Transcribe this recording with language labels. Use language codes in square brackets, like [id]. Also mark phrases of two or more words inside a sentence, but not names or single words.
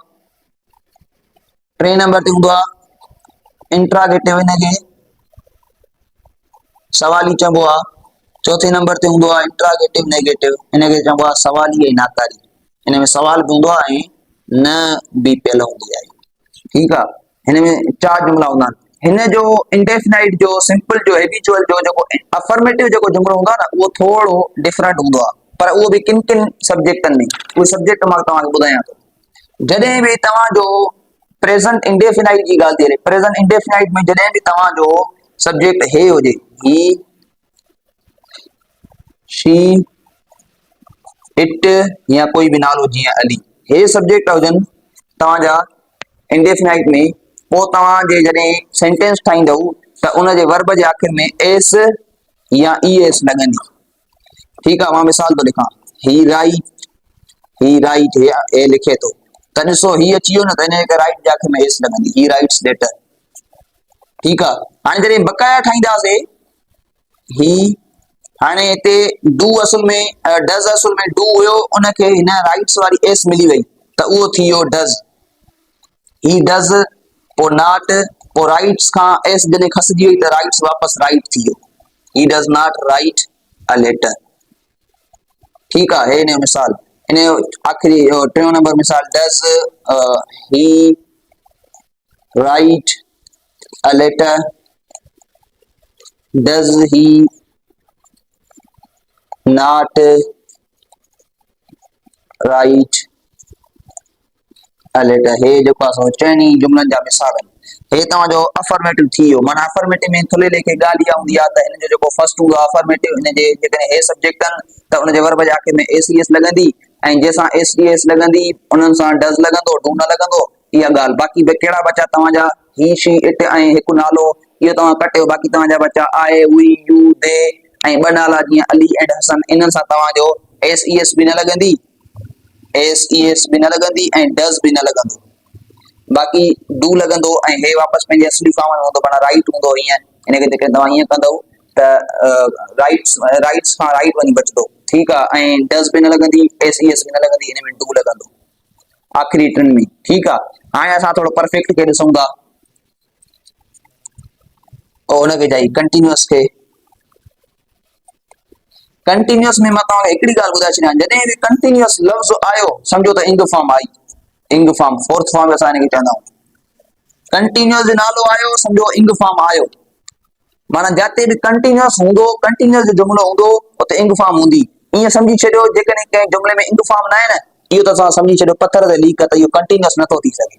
[sd] टे नंबर ते हूंदो आहे इंट्रागेटिव, इनखे सवाली चइबो आहे। चौथे नंबर ते हूंदो आहे [en] interrogative negative, [sd] इनखे चइबो आहे सवाली ऐं नाकारी। इन में सवाल बि हूंदो आहे ऐं न बि पियल हूंदी आहे। [hi] ठीक है। [sd] हिन में 4 जुमला हूंदा आहिनि। हिन जो इंडेफिनाइट जो सिंपल जो हैबिचुअल जो जेको अफर्मेटिव जेको जुमलो हूंदो आहे न उहो थोरो डिफरेंट हूंदो आहे, पर उहो बि किन किन सब्जेक्टनि में। उहे सब्जेक्ट मां तव्हांखे ॿुधायां थो। जॾहिं बि तव्हांजो [en] present indefinite [sd] जी ॻाल्हि थी हले, [en] present indefinite [sd] में जॾहिं बि तव्हांजो सब्जेक्ट हे हुजे, [en] he, she, it [sd] या कोई बि नालो जीअं अली, हे सब्जेक्ट हुजनि तव्हांजा इंडेफिनाइट में, पोइ तव्हांजे जॾहिं सेंटेंस ठाहींदव त उनजे वर्ब जे आख़िर में एस या ईएस लॻंदी। ठीकु आहे, मां मिसाल थो लिखां। [en] he write [sd] हे लिखे थो, त ॾिसो ही अची वियो न, त हिन जे राइट जे आख़िर में एस लॻंदी, [en] he writes letter. [sd] ठीकु आहे। हाणे जॾहिं बकाया ठाहींदासीं ही, हाणे हिते डू असुल में डज़ असुल में डू हुयो, उनखे हिन राइट्स वारी एस मिली वई, त उहो थी वियो डज़। [en] he does, [sd] पोइ नॉट, पोइ राइट्स खां एस जॾहिं खसिजी वई त राइट्स वापसि राइट थी वियो। [en] he does not write a letter. [sd] ठीकु आहे, हे हिन जो मिसाल। इन जो आख़िरी 3 नंबर मिसाल, [en] does he write a letter, does he not write a letter. [sd] हे जेको आहे चइनी जुमलनि जा मिसाल आहिनि। हे तव्हांजो अफर्मेटिव थी वियो। माना अफर्मेटिव में थुले लेखे ॻाल्हि इहा हूंदी आहे त हिन जो जेको फर्स्ट हूंदो आहे अफर्मेटिव, हिन जे जेकॾहिं हे सब्जेक्ट आहिनि त उनजे वर्ब जे आख़िर में एस लॻंदी, ऐं जंहिंसां एस लॻंदी उन्हनि सां डज़ लॻंदो, डू न लॻंदो। इहा ॻाल्हि। बाक़ी कहिड़ा बचा तव्हांजा? ही, [en] she, it [sd] ऐं हिकु नालो, इहो तव्हां कटियो। बाक़ी तव्हांजा बचा [en] I, we, you, they [sd] ऐं 2 नाला जीअं अली एंड हसन। इन्हनि सां तव्हांजो एस बि न लॻंदी, एस बि न लॻंदी ऐं डज़ बि न लॻंदो। बाक़ी डू लॻंदो ऐं हे वापसि पंहिंजे असली फॉर्म में हूंदो, माना राइट हूंदो। हीअं हिनखे जेके तव्हां हीअं कंदव त राइट्स खां राइट वञी बचंदो। ठीकु आहे। ऐं डज़ बि न लॻंदी, एस बि न लॻंदी, हिन में डू लॻंदो आख़िरी 3 में। ठीकु आहे। हाणे असां थोरो परफेक्ट खे ॾिसूं था, पोइ हुनखे चई कंटिन्यूअस खे। कंटिन्यूअस में मां तव्हांखे हिकिड़ी ॻाल्हि ॿुधाए छॾियां, जॾहिं बि कंटिन्यूअस लफ़्ज़ आयो सम्झो त [en] ing form [sd] आई। [en] ing form, fourth form [sd] असां हिनखे चवंदा आहियूं। कंटिन्यूअस जो नालो आयो सम्झो [en] ing form [sd] आयो, माना जिते बि कंटिन्यूअस हूंदो, कंटिन्यूअस जो जुमिलो हूंदो, उते [en] ing form [sd] हूंदी। ईअं सम्झी छॾियो जेकॾहिं कंहिं जुमिले में [en] ing form [sd] न आहे न, इहो त असां सम्झी छॾियो पथर ते लीक, त इहो कंटिन्यूअस नथो थी सघे।